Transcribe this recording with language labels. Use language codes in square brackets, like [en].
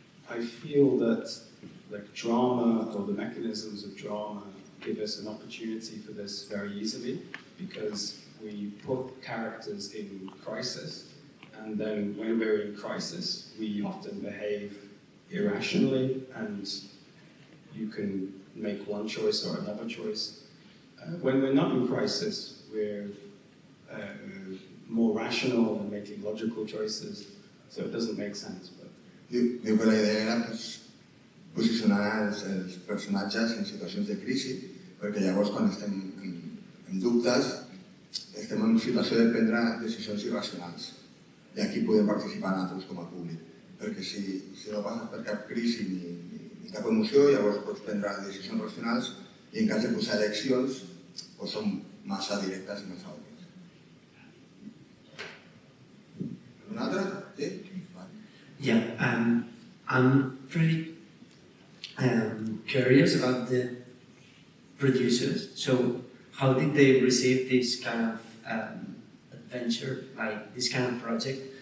[en] I feel that like drama or the mechanisms of drama give us an opportunity for this very easily because we put characters in crisis, and then when we're in crisis, we often behave irrationally, and you can make one choice or another choice. When we're not in crisis, we're more rational and making logical choices, so it doesn't make sense. But [ca] Diu que la idea era posicionar els personatges en situacions de crisi, perquè llavors quan estem en dubtes estem en situació de prendre decisions irracionals. I aquí podem participar nosaltres com a públic, perquè si no passes per cap crisi ni cap emoció, llavors pots prendre decisions racionals i en cas de posar eleccions són massa directes i massa òbvies. Una altra? Sí? [en] Yeah, I'm pretty curious about the producers. So, how did they receive this kind of adventure, like this kind of project?